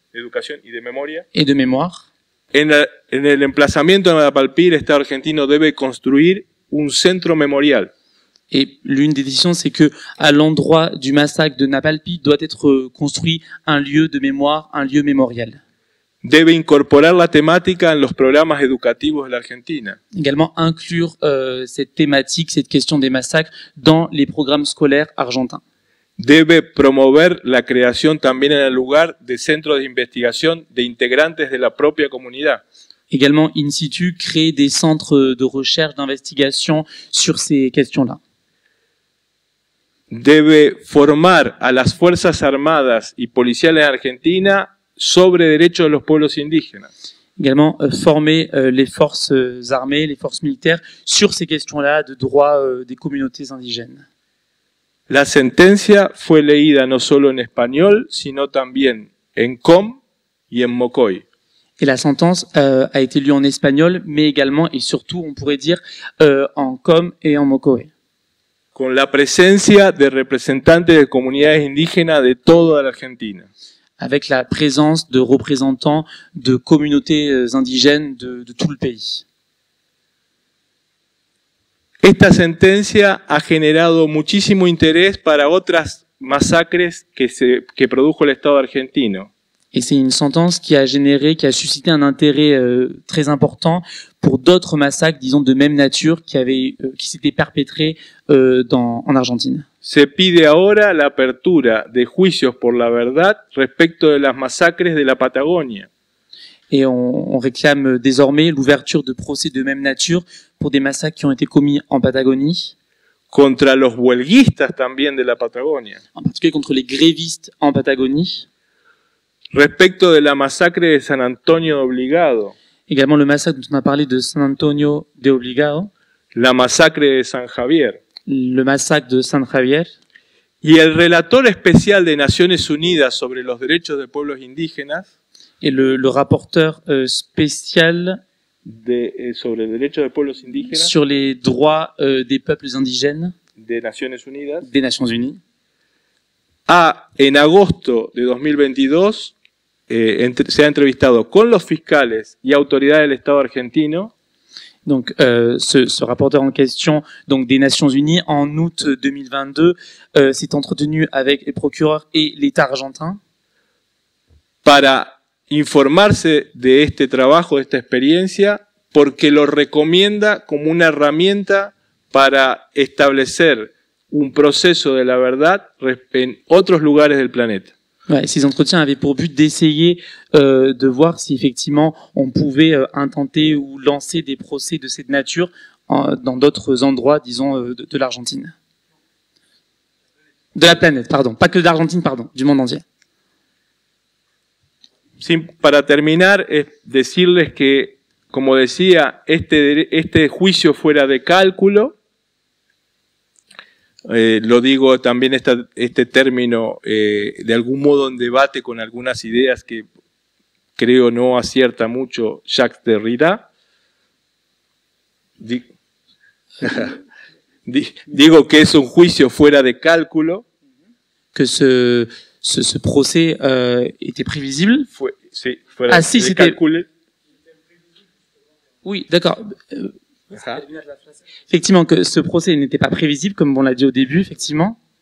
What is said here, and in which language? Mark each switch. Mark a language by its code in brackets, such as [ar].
[es] educación y de memoria. [fr] et de mémoire. [es] En el emplazamiento de Napalpí, el Estado argentino debe construir un centro memorial. [fr] Et l'une des décisions, c'est que à l'endroit du massacre de Napalpí doit être construit un lieu de mémoire, un lieu mémorial. [es] Debe incorporar la temática en los programas educativos de la Argentina. [fr] Également inclure cette thématique, cette question des massacres dans les programmes scolaires argentins. [es] Debe promover la creación también en el lugar de centros de investigación de integrantes de la propia comunidad. [fr] Également, in situ, créer des centres de recherche, d'investigation sur ces questions-là. [es] Debe formar a las Fuerzas Armadas y Policiales de Argentina sobre derechos de los pueblos indígenas. [fr] Également, former les forces armées, les forces militaires sur ces questions-là de droits des communautés indigènes. [es] La sentencia fue leída no solo en español, sino también en Com y en Mocoy. [fr] Et la sentence a été lue en espagnol, mais également et surtout, on pourrait dire, en Com et en Mocoé. [es] Con la presencia de representantes de comunidades indígenas de toda la Argentina. [fr] Avec la présence de représentants de communautés indigènes de tout le pays. [es] Esta sentencia ha generado muchísimo interés para otras masacres que produjo el Estado argentino. [fr] Et c'est une sentence qui a suscité un intérêt très important pour d'autres massacres, disons, de même nature qui s'étaient perpétrés en Argentine. [es] Se pide ahora la apertura de juicios por la verdad respecto de las masacres de la Patagonia. [fr] Et on réclame désormais l'ouverture de procès de même nature pour des massacres qui ont été commis en Patagonie. [es] Contra los huelguistas también de la Patagonia. [fr] En particulier contre les grévistes en Patagonie. [es] Respecto de la masacre de San Antonio de Obligado. [fr] Également le massacre dont on a parlé de San Antonio de Obligado. [es] La masacre de San Javier. [fr] Le massacre de San Javier. [es] Y el relator especial de Naciones Unidas sobre los derechos de pueblos indígenas. [fr] Et le rapporteur spécial [es] sobre el derecho de pueblos indígenas [fr] sur les droits des peuples indigènes [es] de Naciones Unidas, [fr] des Nations Unies, [es] en agosto de 2022 se ha entrevistado con los fiscales y autoridades del Estado argentino. [fr] Donc, ce rapporteur en question, donc des Nations Unies, en août 2022, s'est entretenu avec les procureurs et l'État argentin [es] para informarse de este trabajo, de esta experiencia, porque lo recomienda como una herramienta para establecer un proceso de la verdad en otros lugares del planeta. [fr] Ouais, ces entretiens avaient pour but d'essayer de voir si effectivement on pouvait intenter ou lancer des procès de cette nature dans d'autres endroits, disons, de l'Argentine. De la planète, pardon. Pas que de l'Argentine, pardon, du monde entier. [es] Para terminar, es decirles que, como decía, este juicio fuera de cálculo, lo digo también este término de algún modo en debate con algunas ideas que creo no acierta mucho Jacques Derrida. Digo que es un juicio fuera de cálculo. [fr] Que ce procès était prévisible. Si, c'était... Oui, d'accord. Effectivement, que ce procès n'était pas prévisible, comme on l'a dit au début, effectivement.